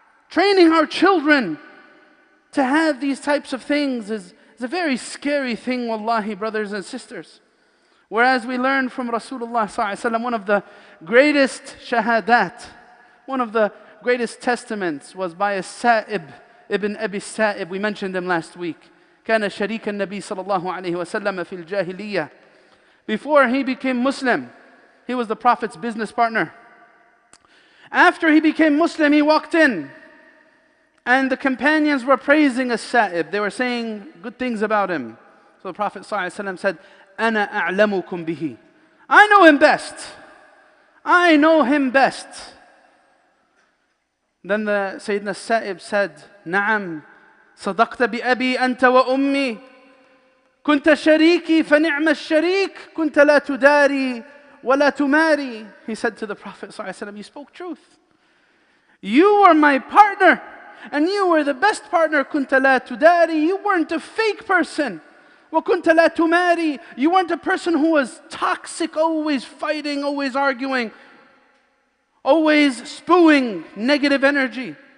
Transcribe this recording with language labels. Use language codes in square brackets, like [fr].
[en] Training our children to have these types of things is a very scary thing, wallahi, brothers and sisters. Whereas we learn from Rasulullah sallallahu alaihi wasallam, one of the greatest shahadat, one of the greatest testaments was by a Sa'ib, Ibn Abi Sa'ib. We mentioned him last week. [ar] كان شريك النبي صلى الله عليه وسلم في الجاهلية. [en] Before he became Muslim, he was the Prophet's business partner. After he became Muslim, he walked in. And the companions were praising as-Sa'ib. They were saying good things about him. So the Prophet ﷺ said, [ar] أَنَا أَعْلَمُكُمْ بِهِ. [en] I know him best. I know him best. Then the Sayyidina Sa'ib said, [ar] نعم صدقت بأبي أنت وأمي كنت شريكي فنعم الشريك كنت لا تداري ولا تماري. [en] He said to the Prophet ﷺ, you spoke truth. You were my partner. And you were the best partner. [ar] كنت لا تداري. [en] You weren't a fake person. [ar] وكنت لا تماري. [en] You weren't a person who was toxic, always fighting, always arguing, always spewing negative energy.